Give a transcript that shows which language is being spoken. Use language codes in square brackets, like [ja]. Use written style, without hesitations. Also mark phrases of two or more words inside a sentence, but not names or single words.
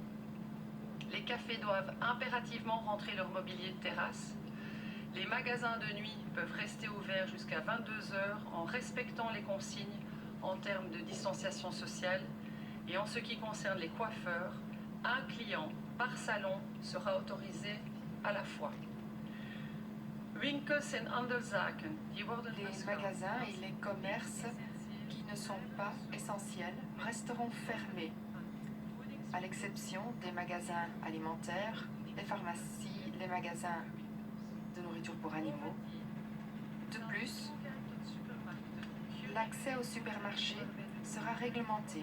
[fr] Les cafés doivent impérativement rentrer leur mobilier de terrasse. Les magasins de nuit peuvent rester ouverts jusqu'à 22 heures en respectant les consignes en termes de distanciation sociale. Et en ce qui concerne les coiffeurs, un client par salon sera autorisé à la fois. [nl] Winkels en handelszaken, die worden [fr] Les magasins et les commerces qui ne sont pas essentiels resteront fermés, à l'exception des magasins alimentaires, les pharmacies, les magasins de nourriture pour animaux. De plus, l'accès au supermarché sera réglementé.